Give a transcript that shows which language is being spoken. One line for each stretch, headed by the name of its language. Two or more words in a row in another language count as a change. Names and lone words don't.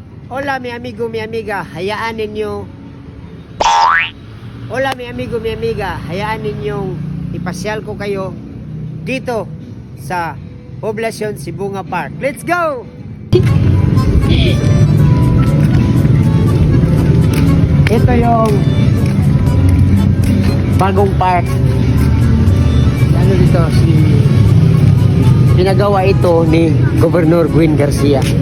Spanish: Hola mi amigo, mi amiga,
Filipino: hayaan ninyo.
Spanish: Hola mi amigo, mi amiga,
Filipino: hayaan ninyong ipasyal ko kayo dito sa Poblacion Sibunga Park.
English: Let's go!
Filipino: Ito yung bagong park. Ano dito? Pinagawa ito ni Governor Gwen Garcia.